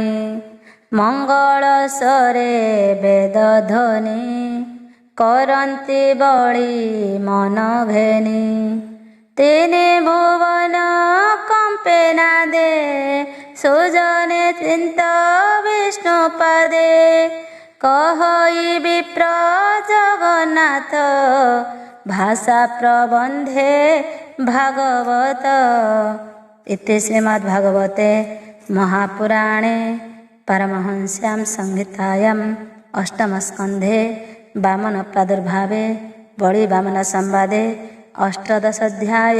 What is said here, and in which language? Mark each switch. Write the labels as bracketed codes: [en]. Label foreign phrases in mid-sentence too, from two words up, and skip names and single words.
[or] ମଙ୍ଗଳ ସ୍ୱରେ ବେଦ ଧ୍ୱନି କରନ୍ତି ବଳି ମନ ଘେନି। ତିନି ଭୁବନ କମ୍ପେ ନାଦେ ସୁଜନେ ଚିନ୍ତ ବିଷ୍ଣୁ ପାଦେ। କହଇ ବିପ୍ର ଜଗନ୍ନାଥ ଭାଷା ପ୍ରବନ୍ଧେ ଭାଗବତ [sa] इति श्रीमद्भागवते महापुराणे परमहंस्यां संहितायाम् अष्टमस्कन्धे वामन प्रादुर्भावे बलि वामन संवादे अष्टादश अध्याय।